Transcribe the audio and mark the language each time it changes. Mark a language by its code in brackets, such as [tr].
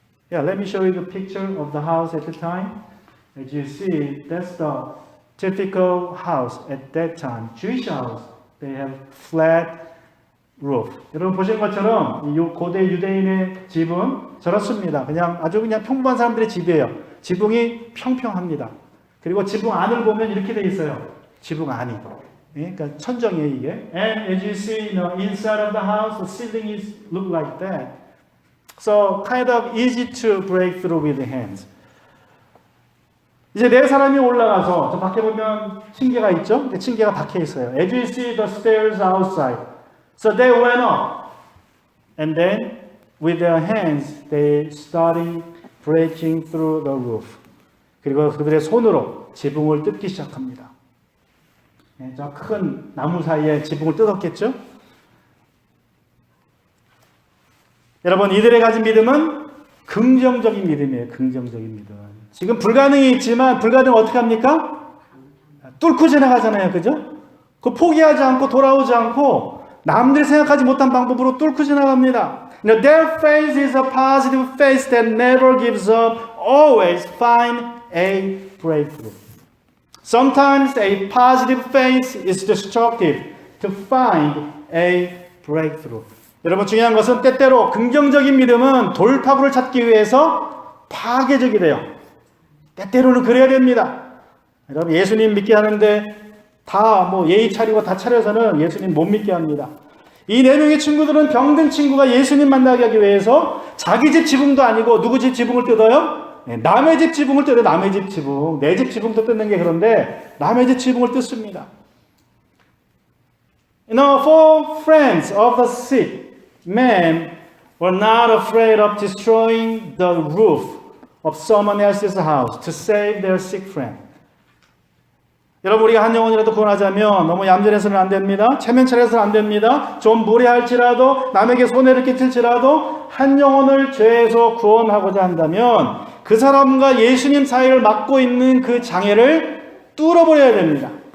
[en] Yeah, let me show you the picture of the house at the time. As you see, that's the typical house at that time. Jewish house. They have flat roof. [ko] 여러분 보시는 것처럼 이 고대 유대인의 집은 저렇습니다. 아주 그냥 평범한 사람들의 집이에요. 지붕이 평평합니다. 그리고 지붕 안을 보면 이렇게 돼 있어요. 지붕 안이. 그러니까 천정이에요 이게. [en] And as you see, inside of the house, the ceiling is look like that. So kind of easy to break through with the hands. [ko] 이제 네 사람이 올라가서 저 밖에 보면 층계가 있죠? 층계가 박혀 있어요. [en] As you see the stairs outside. So they went up. And then with their hands they started breaking through the roof. [ko] 그리고 그들의 손으로 지붕을 뜯기 시작합니다. 저 큰 나무 사이에 지붕을 뜯었겠죠? 여러분 이들의 가진 믿음은 긍정적인 믿음이에요. 긍정적인 믿음. 지금 불가능이 있지만 불가능 어떻게 합니까? 뚫고 지나가잖아요. 그죠? 그 포기하지 않고 돌아오지 않고 남들이 생각하지 못한 방법으로 뚫고 지나갑니다. [en] Their faith is a positive faith that never gives up, always find a breakthrough. Sometimes a positive faith is destructive, to find a breakthrough. [ko] 여러분 중요한 것은 때때로 긍정적인 믿음은 돌파구를 찾기 위해서 파괴적이 돼요. 때때로는 그래야 됩니다. 여러분 예수님 믿게 하는데 다 예의 차리고 다 차려서는 예수님 못 믿게 합니다. 이 네 명의 친구들은 병든 친구가 예수님 만나게 하기 위해서 자기 집 지붕도 아니고 누구 집 지붕을 뜯어요? 남의 집 지붕을 뜯어요. 남의 집 지붕. 내 집 지붕도 뜯는 게 그런데 남의 집 지붕을 뜯습니다. [en] Four friends of the sick man were not afraid of destroying the roof of someone else's house to save their sick friend. [ko] 여러분 우리가 한 영혼이라도 구원하자면 너무 얌전해서는 안 됩니다. 체면 차려서는 안 됩니다. 좀 무례할지라도 남에게 손해를 끼칠지라도 한 영혼을 죄에서 구원하고자 한다면 그 사람과 예수님 사이를 막고 있는 그 장애를 뚫어버려야 됩니다.